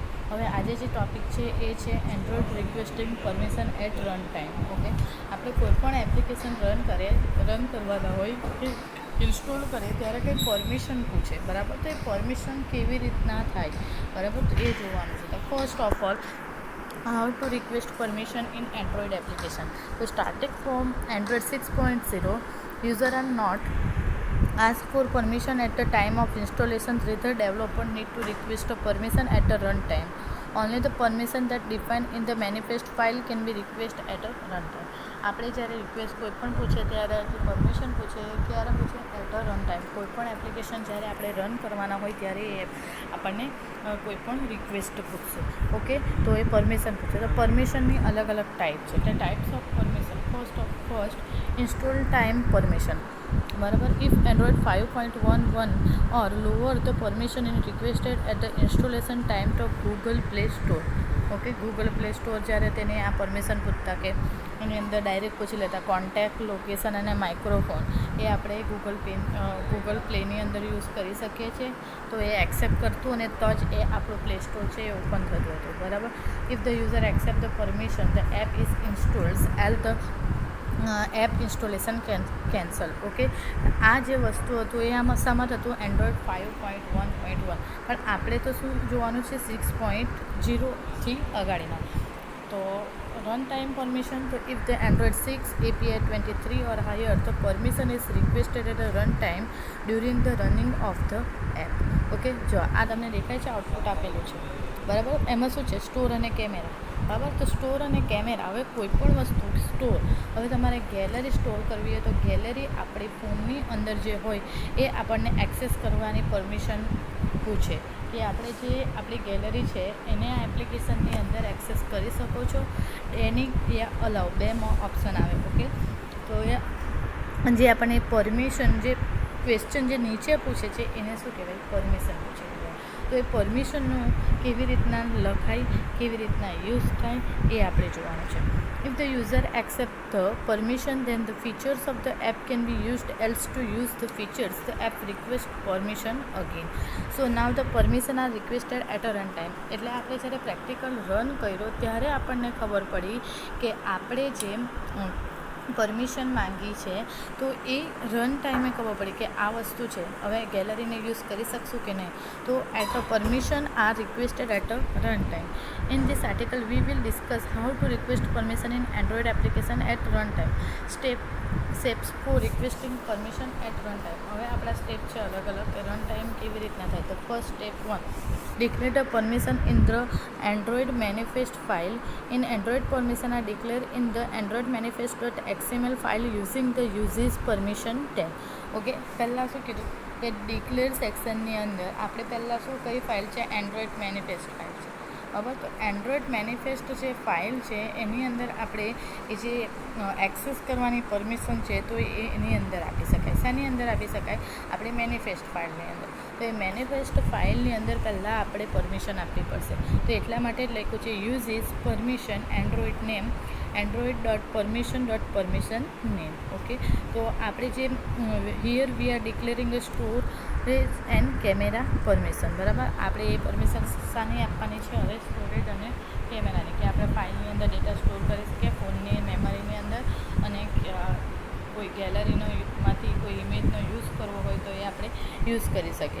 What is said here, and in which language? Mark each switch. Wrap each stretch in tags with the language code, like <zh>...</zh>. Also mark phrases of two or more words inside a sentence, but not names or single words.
<gu>હવે આજે જે ટૉપિક છે એ છે</gu> <en>Android requesting permission at run time.</en> <gu>ઓકે, આપણે કોઈપણ એપ્લિકેશન રન કરવાના હોય કે ઇન્સ્ટોલ કરે ત્યારે કંઈ પરમિશન પૂછે, બરાબર. તો એ પરમિશન કેવી રીતના થાય, બરાબર, તો એ જોવાનું છે.</gu> <en>તો first of all, how to request permission in Android application. So starting from Android 6.0, user are not ask for permission at the time of installation. Rather, developer need to request a permission at the runtime. Only the permission that defined in the manifest file can be requested at a runtime.</en> <gu>આપણે જ્યારે રિક્વેસ્ટ કોઈ પણ પૂછે ત્યારે પરમિશન પૂછે, ક્યારે પૂછે?</gu> <en>at a run time.</en> <gu>કોઈપણ એપ્લિકેશન જ્યારે આપણે રન કરવાના હોય ત્યારે એ આપણને કોઈપણ રિક્વેસ્ટ પૂછશે. ઓકે, તો એ પરમિશન પૂછે. તો પરમિશનની અલગ અલગ ટાઈપ છે.</gu> <en>એટલે types of permission. first install time permission, બરાબર. If Android 5.11 or lower the permission is requested at the installation time to Google Play Store.</en> <gu>ઓકે, ગૂગલ પ્લે સ્ટોર જ્યારે તેને આ પરમિશન પૂછતા કે એની અંદર ડાયરેક્ટ પૂછી લેતા કોન્ટેક્ટ, લોકેશન અને માઇક્રોફોન, એ આપણે ગૂગલ પ્લેની અંદર યુઝ કરી શકીએ છીએ. તો એ એક્સેપ્ટ કરતું અને તો જ એ આપણું પ્લે સ્ટોર છે એ ઓપન થતું હતું, બરાબર.</gu> <en>If the user accept the permission, the app is installed el the app installation cancel.</en> <gu>ઓકે, આ જે વસ્તુ હતું એ આમાં શામાં થતું? એન્ડ્રોઈડ 5.1.1. પણ આપણે તો શું જોવાનું છે? 6.0થી અગાડીના.</gu> <en>તો run time permission, તો if the Android 6 API 23 or higher, the permission is requested at a run time during the running of the app.</en> <gu>ઓકે, જો આ તમને દેખાય છે, આઉટપુટ આપેલું છે, બરાબર. એમાં શું છે? સ્ટોર અને કેમેરા, બરાબર. તો સ્ટોર અને કેમેરા, હવે કોઈ પણ વસ્તુ સ્ટોર, હવે તમારે ગેલેરી સ્ટોર કરવી હોય તો ગેલેરી આપણી ફોનની અંદર જે હોય એ આપણને એક્સેસ કરવાની પરમિશન પૂછે કે આપણે જે આપણી ગેલેરી છે એને આ એપ્લિકેશનની અંદર એક્સેસ કરી શકો છો. એની યા અલાઉ બેમાં ઓપ્શન આવે. ઓકે, તો જે આપણને પરમિશન, જે ક્વેશ્ચન જે નીચે પૂછે છે એને શું કહેવાય? પરમિશન પૂછે. તો એ પરમિશનનું કેવી રીતના લખાય, કેવી રીતના યુઝ થાય એ આપણે જોવાનું છે.</gu> <en>If the user accept the permission, then the features of the app can be used. Else to use the features, the app request permission again. So now the permission are requested at a run time.</en> <gu>એટલે આપણે જ્યારે પ્રેક્ટિકલ રન કર્યો ત્યારે આપણને ખબર પડી કે આપણે જે પરમિશન માંગી છે તો એ રન ટાઈમે ખબર પડી કે આ વસ્તુ છે, હવે ગેલેરીને યુઝ કરી શકશું કે નહીં.</gu> <en>તો at a permission are requested at a run time. In this article we will discuss how to request permission in Android application at run time. Steps for requesting permission at run time.</en> <gu>હવે આપણા સ્ટેપ છે અલગ અલગ કે રન ટાઈમ કેવી રીતના થાય.</gu> <en>તો first step 1, declare the permission in the Android manifest file. In Android, permission are declared in the Android manifest.xml file using the uses permission tag.</en> <gu>ઓકે, પહેલાં શું કીધું કે ડિક્લેર સેક્શનની અંદર આપણે પહેલાં શું કઈ ફાઇલ છે? એન્ડ્રોઈડ મેનિફેસ્ટ ફાઇલ છે, બરાબર. તો એન્ડ્રોઈડ મેનિફેસ્ટ જે ફાઇલ છે એની અંદર આપણે એ જે એક્સેસ કરવાની પરમિશન છે તો એની અંદર આપી શકાય. શાની અંદર આપી શકાય? આપણે મેનિફેસ્ટ ફાઇલની અંદર. તો એ મેનિફેસ્ટ ફાઇલની અંદર પહેલાં આપણે પરમિશન આપવી પડશે. તો એટલા માટે જ લખ્યું છે</gu> <en>use is permission Android name</en> <gu>android.permission.permission નેમ.</gu> <en>ઓકે,</en> <gu>તો આપણે જે</gu> <en>here we are declaring a storage and camera permission, બરાબર.</en> <gu>આપણે એ પરમિશન શાની આપવાની છે? હવે સ્ટોરેજ અને કેમેરાની, કે આપણે ફાઇલની અંદર ડેટા સ્ટોર કરી શકીએ ફોનની મેમરીની અંદર, અને કોઈ ગેલેરીમાંથી કોઈ ઇમેજનો યુઝ કરવો હોય તો એ આપણે યુઝ કરી શકીએ.</gu>